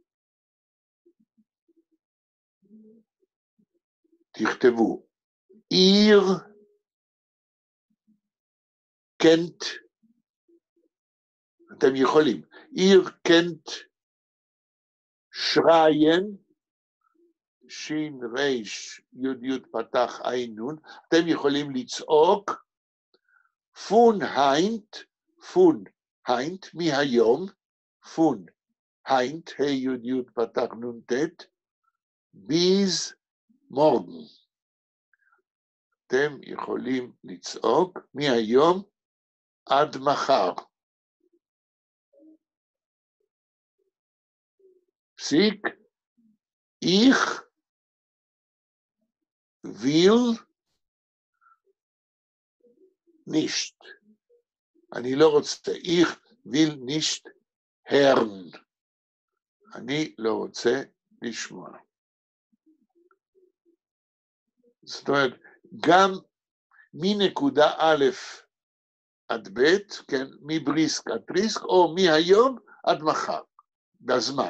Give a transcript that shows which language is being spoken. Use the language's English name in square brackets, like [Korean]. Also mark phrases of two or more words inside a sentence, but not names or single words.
[Hebrew] תכתבו, [Yiddish] עיר קנט, [Hebrew] אתם יכולים, [Yiddish] עיר קנט שריין, [Hebrew] שין ריש יוד יוד פתח עין נון, אתם יכולים לצעוק, פון [Yiddish] היינט, מהיום, פון היינט, [Hebrew] ה' יוד יוד פתח נון ת', [Yiddish] ביז מורגן. [Hebrew] אתם יכולים לצעוק מהיום עד מחר. [Yiddish] פסיק, איך וויל נישט. [Hebrew] אני לא רוצה, [Yiddish] איך וויל נישט הערן. [Hebrew] אני לא רוצה לשמוע. זאת אומרת, גם מנקודה א' עד ב', כן, מבריסק עד טריסק, או מהיום עד מחר, בזמן.